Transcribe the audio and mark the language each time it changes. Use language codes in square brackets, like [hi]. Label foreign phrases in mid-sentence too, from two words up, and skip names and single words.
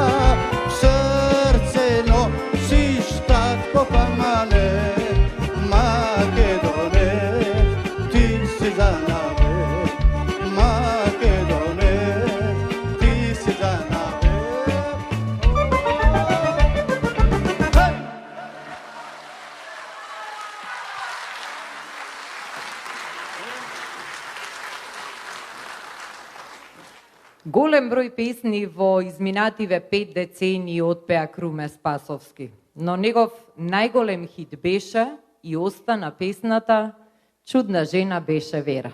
[mk] срце носиш татко па мане, Македоне, ти си за наве, Македоне, ти си за наве. Hej! Голем број песни во изминативе 5 децении отпеа Круме Спасовски, но негов најголем хит беше и остана песната Чудна жена беше Вера.